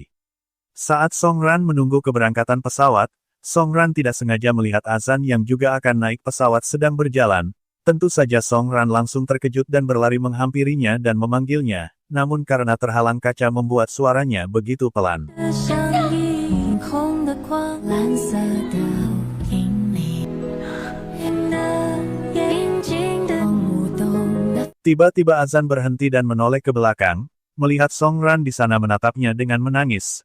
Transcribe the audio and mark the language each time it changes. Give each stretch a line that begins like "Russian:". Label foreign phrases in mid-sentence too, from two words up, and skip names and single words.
Indonesian: Saat Song Ran menunggu keberangkatan pesawat, Song Ran tidak sengaja melihat Azan yang juga akan naik pesawat sedang berjalan. Tentu saja Song Ran langsung terkejut dan berlari menghampirinya dan memanggilnya, namun karena terhalang kaca membuat suaranya begitu pelan.
Chinese: 像荧红的光，蓝色的荧
Indonesian: Tiba-tiba Azan berhenti dan menoleh ke belakang, melihat Songran di sana menatapnya dengan menangis.